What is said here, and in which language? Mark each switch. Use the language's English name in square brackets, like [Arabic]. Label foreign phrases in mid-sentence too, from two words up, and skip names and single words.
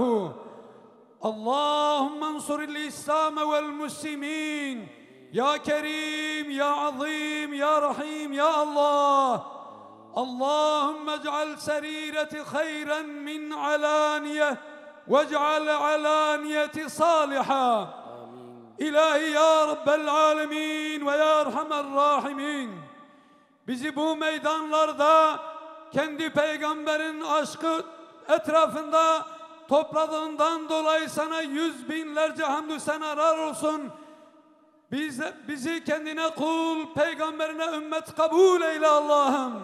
[Arabic] اللهم انصر الإسلام والمسلمين يا كريم يا عظيم يا رحيم يا الله. اللهم اجعل سريرتي خيرا من علانية واجعل علانيتي صالحة. إلهي يا رب العالمين ويا أرحم الراحمين [Turkish] Bizi bu meydanlarda kendi peygamberin aşkı etrafında topladığından dolayı sana yüz binlerce hamdü senalar olsun. Bizi kendine kul, peygamberine ümmet kabul eyle Allah'ım.